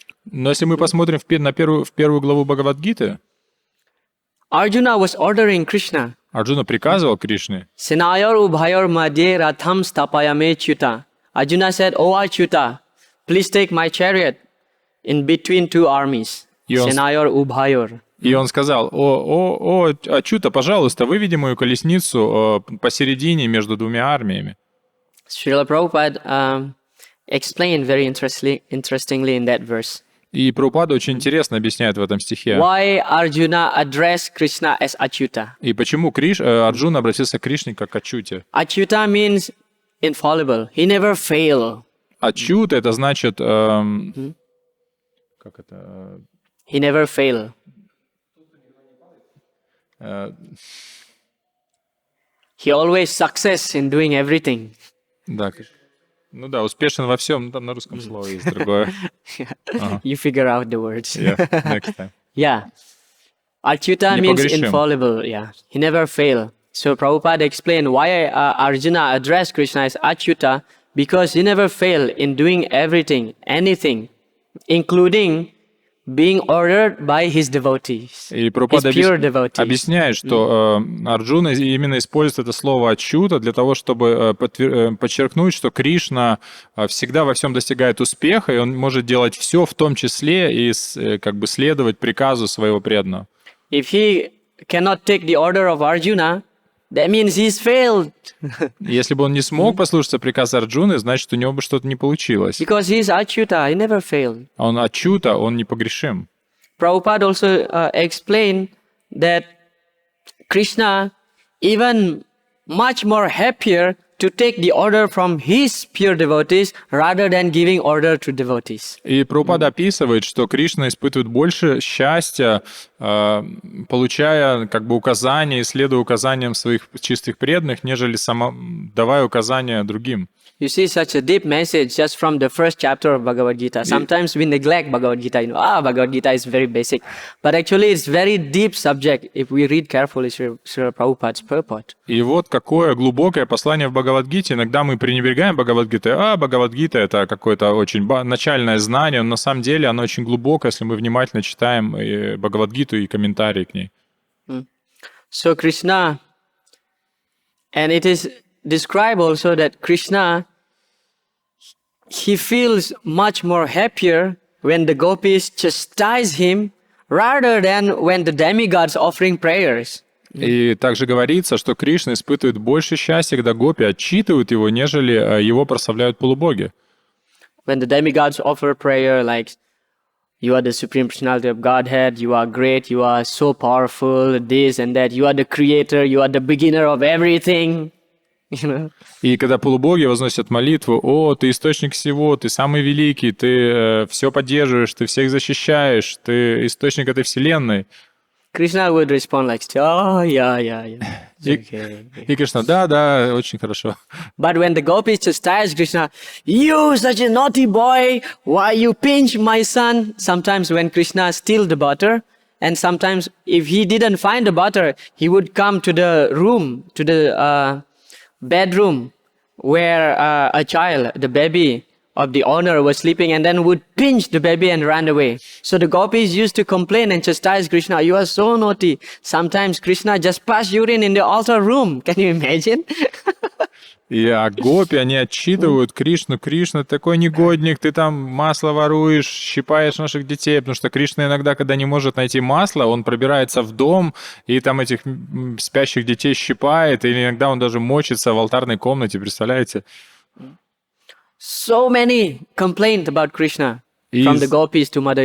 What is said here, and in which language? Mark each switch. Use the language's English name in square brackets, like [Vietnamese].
[Russian] но если мы посмотрим в первую главу Бхагават-гиты, [English] Arjuna was ordering Krishna. [Russian] Арджуна приказывал Кришне. [Sanskrit] Senayor ubhayor madhye ratham stapayame chuta. [English] Arjuna said, "O Achyuta, please take my chariot in between two armies." [Sanskrit] Senayor ubhayor. [Russian] И он сказал: о, Ачюта, пожалуйста, выведи мою колесницу посередине между двумя армиями. [English] Srila Prabhupada explained very interestingly in that verse. [Russian] И Прабхупада очень интересно объясняет в этом стихе. [English] Why Arjuna addressed Krishna as Achyuta? [Russian] И почему Арджуна обратился к Кришне как к Ачюте? [English] Achyuta means infallible. He never fail. [Russian] Ачюта это значит как это? [English] He never fail. He always success in doing everything. [Russian] Да. Ну да, успешен во всем. Там на русском слово есть другое. [English] You figure out the words. Yeah, next time. Yeah. Achyuta means infallible. Yeah. He never fail. So Prabhupada explained why Arjuna addressed Krishna as Achyuta, because he never fail in doing everything, anything, including being ordered by his devotees, [Russian] И Прабхупада [English] his pure devotees. [Russian] объясняет, что Арджуна именно использует это слово «ачюта» для того, чтобы подчеркнуть, что Кришна всегда во всем достигает успеха, и он может делать все, в том числе и как бы следовать приказу своего преданного. [English] If he cannot take the order of Arjuna, that means he's failed. [Russian] Если бы он не смог послушаться приказа Арджуны, значит, у него бы что-то не получилось. [English] Because he is Achyuta, he never failed. [Russian] Он Ачюта, он непогрешим. [English] Prabhupada also explained that Krishna even much more happier to take the order from his pure devotees rather than giving order to devotees. [Russian] И Прабхупада описывает, что Кришна испытывает больше счастья, получая как бы указания и следуя указаниям своих чистых преданных, нежели давая указания другим. [English] You see such a deep message just from the first chapter of Bhagavad Gita. Sometimes we neglect Bhagavad Gita. Bhagavad Gita is very basic. But actually it's very deep subject if we read carefully Srila Prabhupada's purport. [Russian] И вот какое глубокое послание в Бхагавад-гите. Иногда мы пренебрегаем Бхагавад-гитой. Бхагавад-гита — это какое-то очень начальное знание, но на самом деле оно очень глубокое, если мы внимательно читаем и Бхагавад-гиту и комментарии к ней. [English] So Krishna, and it is described also that Krishna, he feels much more happier when the gopis chastise him rather than when the demigods offering prayers. [Russian] И также говорится, что Кришна испытывает больше счастья, когда гопи отчитывают его, нежели его прославляют полубоги. [English] When the demigods offer prayer like, you are the Supreme Personality of Godhead, you are great, you are so powerful, this and that, you are the creator, you are the beginner of everything. You know? [Russian] И когда полубоги возносят молитву: «О, ты источник всего, ты самый великий, ты все поддерживаешь, ты всех защищаешь, ты источник этой вселенной», [English] Krishna would respond like, oh, yeah. It's [Russian] И, [English] okay. [Russian] и Кришна: «Да, очень хорошо». [English] But when the gopis chastise Krishna, you such a naughty boy, why you pinch my son? Sometimes when Krishna steal the butter, and sometimes if he didn't find the butter, he would come to the room, to the bedroom where a child, the baby of the owner was sleeping, and then would pinch the baby and run away. So the gopis used to complain and chastise Krishna, you are so naughty. Sometimes Krishna just passed urine in the altar room. Can you imagine? [Russian] И гопи, они отчитывают Кришну: «Кришна, ты такой негодник, ты там масло воруешь, щипаешь наших детей», потому что Кришна иногда, когда не может найти масло, он пробирается в дом и там этих спящих детей щипает, или иногда он даже мочится в алтарной комнате, представляете? [English] So many complained about Krishna from the gopis to Mother